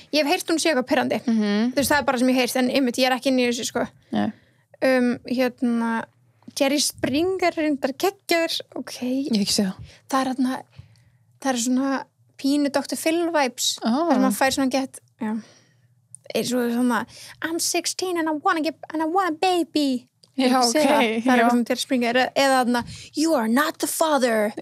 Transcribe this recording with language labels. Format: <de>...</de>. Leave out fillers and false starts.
<is>Ég hef heyrt hún sé eitthvað pirrandi. Þú veist, það er bara sem ég heyrt, en einmitt, ég er ekki inn í þessu, sko. Jerry Springer reyndar geggjaður, ok. Ég hef ekki séð það. Það er svona pínu Dr. Phil vibes. Það sem maður fær svona gett, já. Svo svona,</is> <en>I'm 16 and I want a baby.</en> <is>Já, ok. Það er eitthvað sem Jerry Springer eða þarna,</is> <en>you are not the father.</en>